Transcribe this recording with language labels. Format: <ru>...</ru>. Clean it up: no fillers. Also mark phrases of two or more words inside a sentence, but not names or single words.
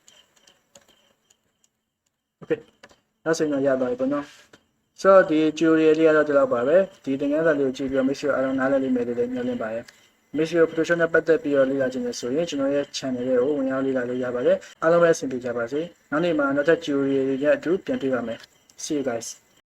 <my>နောက်ဆိုရင်ရပါပြီပေါ့နော်ဆိုတော့ဒီ tutorial လေးကတော့ဒီလောက်ပါပဲဒီသင်ခန်းစာလေးကိုကြည့်ပြီးတော့</my> <en>make sure</en> <my>အားလုံးနားလည်လိမ့်မယ်လို့လည်းညွှန်လင်းပါတယ်</my> <en>make sure</en> <my>Photoshop နဲ့ပတ်သက်ပြီးတော့လေ့လာခြင်းနဲ့ဆိုရင်ကျွန်တော်ရဲ့ channel လေးကိုဝင်ရောက်လေ့လာလို့ရပါတယ်အားလုံးပဲအဆင်ပြေကြပါစေနောက်နေ့မှာနောက်ထပ် tutorial တွေနဲ့အတူပြန်တွေ့ပါမယ်</my> <en>see you guys</en>